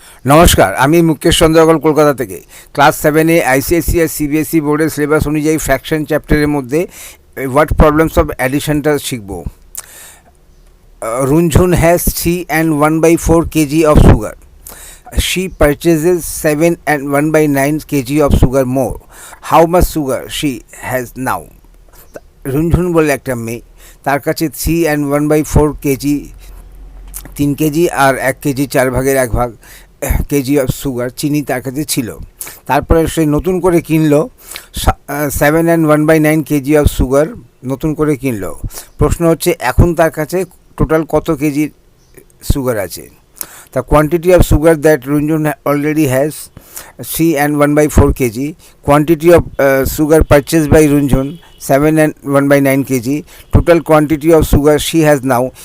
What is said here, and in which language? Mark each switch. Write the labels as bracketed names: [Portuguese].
[Bangla] নমস্কার, আমি মুকেশ চন্দ্র আগরওয়াল কলকাতা থেকে। ক্লাস 7-এ আইসিএসসি আর সিবিএসই বোর্ডের সিলেবাস অনুযায়ী ফ্র্যাকশন চ্যাপ্টারের মধ্যে হোয়াট প্রবলেমস অফ অ্যাডিশনটা শিখব। [English] Runjhun has 3 and 1/4 kg of sugar. She purchases 7 and 1/9 kg of sugar more. How much sugar she has now? [Bangla] রুনঝুন বলে একটা মেয়ে, তার কাছে 3 and 1/4 KG 3 KG আর 1 KG 4 ভাগের 1 ভাগ কেজি অফ সুগার চিনি তার কাছে ছিল। তারপরে সে নতুন করে কিনলো 7 and 1/9 কেজি অফ সুগার নতুন করে কিনলো। প্রশ্ন হচ্ছে এখন তার কাছে টোটাল কত কেজি সুগার আছে। [English] The quantity of sugar that Runjhun already has 3 and 1/4 kg. Quantity of sugar purchased by Runjhun 7 and 1/9 kg. Total quantity of sugar she has now.